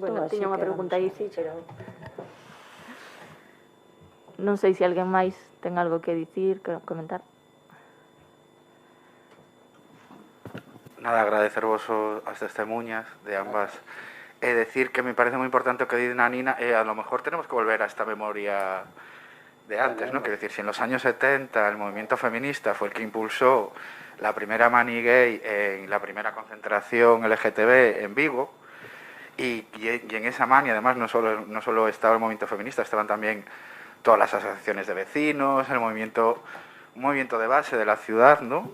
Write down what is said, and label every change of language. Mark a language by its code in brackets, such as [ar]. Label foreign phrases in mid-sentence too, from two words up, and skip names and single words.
[gl] Bueno, tiña unha pregunta aí, sí, pero... Non sei se alguén máis ten algo que dicir, que comentar. Nada, agradecervos as testemunhas de ambas e decir que me parece moi importante o que di Nanina e [es] a lo mejor tenemos que volver a esta memoria de antes, ¿no? Quiero decir, si en los años 70 el movimiento feminista fue el que impulsó la primera mani gay en la primera concentración LGTB en Vigo y en esa mani además no solo estaba el movimiento feminista, estaban también todas las asociaciones de vecinos, un movimiento de base de la ciudad, ¿no?